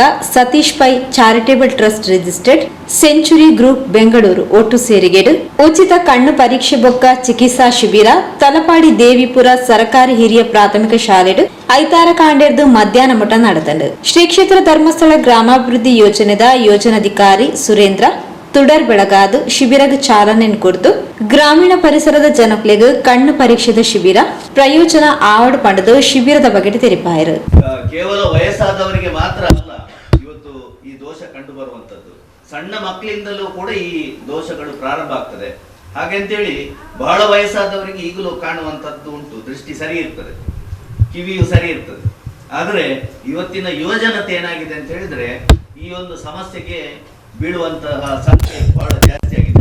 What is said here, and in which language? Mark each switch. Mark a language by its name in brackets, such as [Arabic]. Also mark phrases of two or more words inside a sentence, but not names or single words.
[Tulu] ಸತೀಶ್ ಪೈ ಚಾರಿಟೇಬಲ್ ಟ್ರಸ್ಟ್ ರಿಜಿಸ್ಟರ್ಡ್ ಸೆಂಚುರಿ ಗ್ರೂಪ್ ಬೆಂಗಳೂರು ಒಟ್ಟು ಸೇರಿಗೆಡು ಉಚಿತ ಕಣ್ಣು ಪರೀಕ್ಷೆ ಬೊಕ್ಕ ಚಿಕಿತ್ಸಾ ಶಿಬಿರ ತಲಪಾಡಿ ದೇವಿಪುರ ಸರ್ಕಾರಿ ಹಿರಿಯ ಪ್ರಾಥಮಿಕ ಶಾಲೆಡು ಐತಾರ ಕಾಂಡೆರ್ದು ಮಧ್ಯಾಹ್ನ ಮಠ ನಡೆದಂಡು ಶ್ರೀ ಕ್ಷೇತ್ರ ಧರ್ಮಸ್ಥಳ ಗ್ರಾಮಾಭಿವೃದ್ಧಿ ಯೋಜನೆದ ಯೋಜನಾಧಿಕಾರಿ ಸುರೇಂದ್ರ ತುಡರ್ ಬೆಳಗಾದು ಶಿಬಿರಗ ಚಾಲನೆ ಕೊಡ್ತು ಗ್ರಾಮೀಣ ಪರಿಸರದ ಜನಕ್ಲೆಗ್ ಕಣ್ಣು ಪರೀಕ್ಷೆದ ಶಿಬಿರ ಪ್ರಯೋಜನ ಆವಡ್ ಪಡೆದು ಶಿಬಿರದ ಬಗ್ಗೆ ತೆರಿಪಾಯರು. [Kannada] ಕೇವಲ ವಯಸ್ಸಾದವರಿಗೆ ಮಾತ್ರ ಅಲ್ಲ ಇವತ್ತು ಈ ದೋಷ ಕಂಡು ಬರುವಂತದ್ದು, ಸಣ್ಣ ಮಕ್ಕಳಿಂದಲೂ ಕೂಡ ಈ ದೋಷಗಳು ಪ್ರಾರಂಭ ಆಗ್ತದೆ. ಹಾಗೆಂತೇಳಿ ಬಹಳ ವಯಸ್ಸಾದವರಿಗೆ ಈಗಲೂ ಕಾಣುವಂತದ್ದು ಉಂಟು, ದೃಷ್ಟಿ ಸರಿ ಇರ್ತದೆ, ಕಿವಿಯು ಸರಿ ಇರ್ತದೆ. ಆದ್ರೆ ಇವತ್ತಿನ ಯುವಜನತೆ ಏನಾಗಿದೆ ಅಂತ ಹೇಳಿದ್ರೆ ಈ ಒಂದು ಸಮಸ್ಯೆಗೆ ಬೀಳುವಂತಹ ಸಂಖ್ಯೆ ಬಹಳ ಜಾಸ್ತಿ ಆಗಿದೆ.